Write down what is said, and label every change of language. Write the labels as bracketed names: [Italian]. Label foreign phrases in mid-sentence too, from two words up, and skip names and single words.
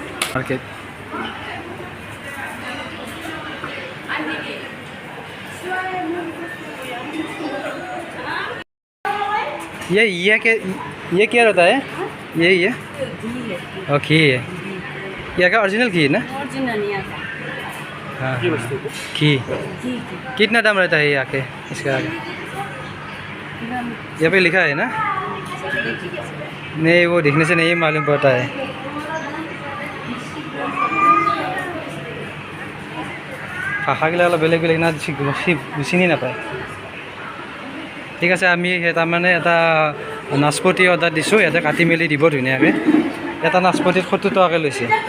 [Hindi] मार्केट ये क्या रहता है ये और घी है यहाँ का ओरिजिनल घी है ना हाँ घी कितना दाम रहता है यहाँ के इसका यहाँ पे लिखा है ना नहीं वो दिखने से नहीं मालूम पड़ता है [Assamese] ভাষাগিলা অলপ বেলেগ বেলেগ না চিনি নাপায় ঠিক আছে আমি তাৰমানে এটা নাচপতি অৰ্ডাৰ দিছোঁ ইয়াতে কাটি মেলি দিব ধুনীয়াকৈ এটা নাচপতিত 70 টকাকৈ লৈছে